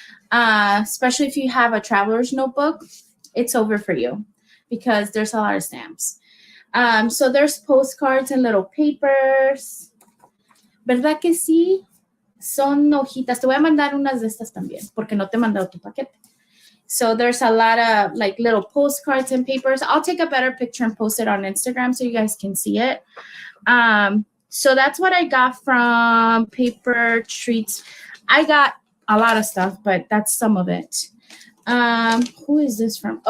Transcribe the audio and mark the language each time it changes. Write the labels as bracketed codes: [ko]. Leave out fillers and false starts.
[en] Especially if you have a traveler's notebook, it's over for you because there's a lot of stamps. So there's postcards and little papers. [es] ¿Verdad que sí? Son hojitas. Te voy a mandar unas de estas también, porque no te he mandado tu paquete. [en] So there's a lot of like little postcards and papers. I'll take a better picture and post it on Instagram so you guys can see it. So that's what I got from Paper Treats. I got a lot of stuff, but that's some of it. Who is this from?